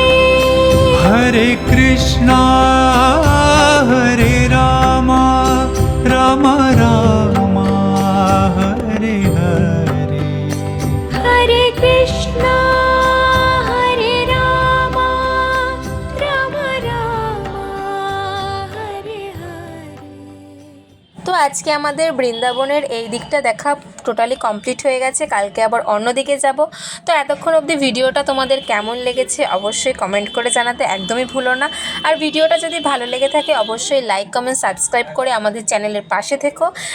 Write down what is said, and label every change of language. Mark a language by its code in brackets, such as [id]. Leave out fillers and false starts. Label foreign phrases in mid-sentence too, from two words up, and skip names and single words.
[sa] हरे कृष्ण हरे राम राम राम हरे हरे. हरे कृष्ण हरे राम राम राम हरे हरे. [bn] তো আজকে আমাদের বৃন্দাবনের এই দিকটা দেখা [en] totally complete [bn] হয়ে গেছে। কালকে আবার অন্য দিকে যাব। তো এতক্ষণ অবধি ভিডিওটা তোমাদের কেমন লেগেছে অবশ্যই কমেন্ট করে জানাতে একদমই ভুলো না। আর ভিডিওটা যদি ভালো লেগে থাকে অবশ্যই [en] like comment subscribe [bn] করে আমাদের চ্যানেলের পাশে থেকো।